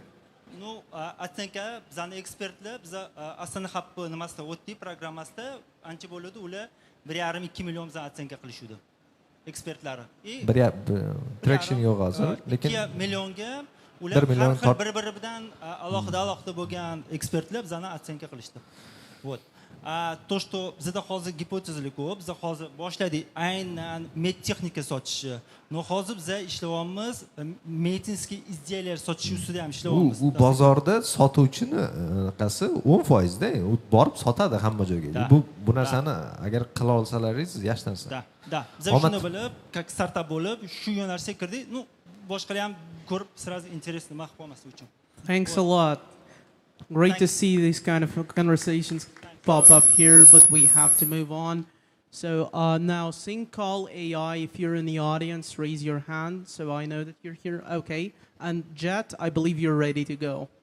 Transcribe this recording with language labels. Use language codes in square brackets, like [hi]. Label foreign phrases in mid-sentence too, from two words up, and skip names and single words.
[uz] Ну, atsenka bizning ekspertlar, biz Asana Hub nimasida o'tdik, programmasida ancha bo'ladi, ular 1,5-2 million bizdan atsenka qilishudi. Ekspertlari. Traction yo'q hozir, lekin 2 millionga ular har bir-biri bilan alohida bo'lgan ekspertlar bizani atsenka qilishdi. [ru] Вот. То, что [uz] bizda hozir gipotezalik ko'p, biz hozir boshladik aynan medtexnika sotishni. No hozir biz ishlayapmiz, [ru] медицинский изделия [uz] sotish ustida ham ishlayapmiz. U bozorda sotuvchini qasi 10% da, u borib sotadi hamma joyga. Bu narsani agar qila olsalaringiz yaxshi narsa. Da. Biz shuni bilib, как startup bo'lib, shu yo'nalishga kirdik. Ну, boshqalar ham ko'rib, [ru] сразу интересно [uz] mahv bo'lmasligi uchun. [en] Thanks a lot. Great to see these kind of conversations pop up here, but we have to move on. So now Finq.ai, if you're in the audience, raise your hand so I know that you're here. Okay. And Jet, I believe you're ready to go.